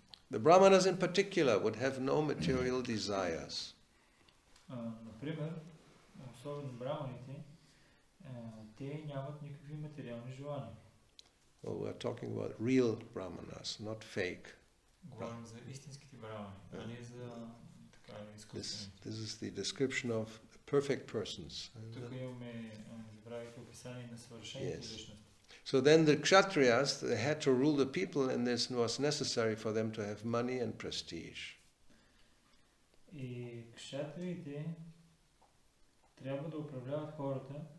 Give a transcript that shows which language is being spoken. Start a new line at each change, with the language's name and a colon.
English: The Brahmanas in particular would have no material desires.
Bulgarian: Например, особено браманите, те нямат никакви материални желания.
English: Well, we're talking about real Brahmanas, not fake.
Bulgarian: Говорим за истинските брамани, а не за така изкуствените.
English: This is the description of perfect persons.
Bulgarian: Тук имаме забравите описание на съвършените личности.
English: So then the Kshatriyas, they had to rule the people, and this was necessary for them to have money and prestige.
Bulgarian: И кшатриите трябва да управляват хората.